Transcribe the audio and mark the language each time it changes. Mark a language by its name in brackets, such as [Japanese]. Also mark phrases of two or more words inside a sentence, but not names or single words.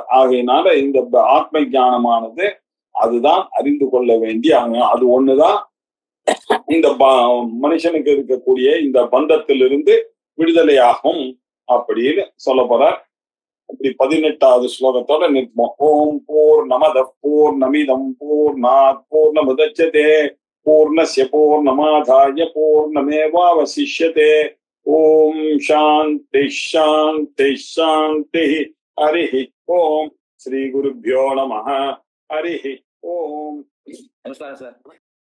[Tamil] ஆகையினால இந்த ஆத்ம ஞானமானது அதுதான் அறிந்து கொள்ள வேண்டிய அது ஒண்ணுதான் இந்த மனுஷனுக்கு இருக்கக்கூடிய இந்த பந்தத்திலிருந்து விடுதலையாகும் அப்படின்னு சொல்ல போறார். அப்படி 18வது ஸ்லோகத்தோட நிற்போம். [Sanskrit] ॐ पूर्णमदः पूर्णमिदं पूर्णात् पूर्णमुदच्यते पूर्णस्य पूर्णमादाय पूर्णमेवावशिष्यते. ॐ शान्तिः शान्तिः शान्तिः. हरिः ॐ। श्री गुरुभ्यो नमः. हरिः ॐ. [Tamil] நமஸ்காரம் சார்.